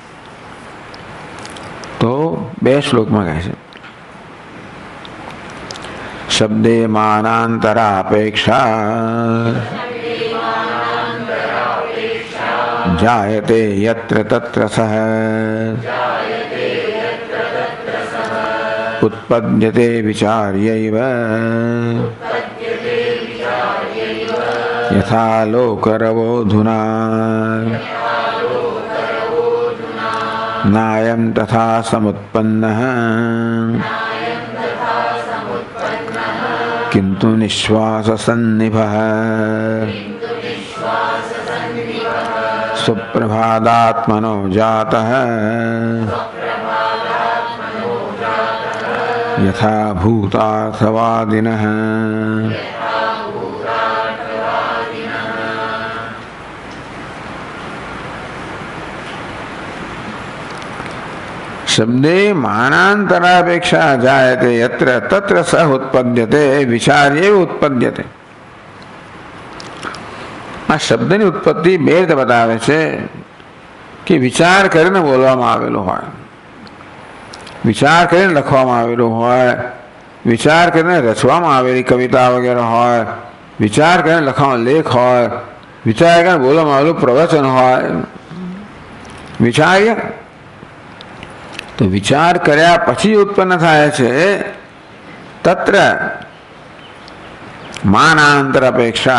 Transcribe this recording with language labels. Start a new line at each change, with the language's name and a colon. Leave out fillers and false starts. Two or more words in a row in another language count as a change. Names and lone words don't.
Gujarati: તો બે શ્લોકમાં કહે છે
Sanskrit: शब्दे मानान्तरापेक्षा जायते यत्र तत्र सह उत्पद्यते विचार्यैव यथा लोकरवोधुना नायं तथा समुत्पन्नः किन्तु निश्वास सन्निभः सुप्रभादात्मनो जातः यथा भूतार्थवादिनः. शब्दे मानांतरापेक्षा जायते यत्र तत्र सह उत्पद्यते विचार्य उत्पद्यते.
Gujarati: આ શબ્દની ઉત્પત્તિ બે રીતે બતાવે છે કે વિચાર કરીને બોલવામાં આવેલો હોય, વિચાર કરીને લખવામાં આવેલું હોય, વિચાર કરીને રચવામાં આવેલી કવિતા વગેરે હોય, વિચાર કરીને લખવાનો લેખ હોય, વિચાર કરીને બોલવામાં આવેલું પ્રવચન હોય, વિચાર્ય તો વિચાર કર્યા પછી ઉત્પન્ન થાય છે
Sanskrit: तत्र मानान्तर अपेक्षा.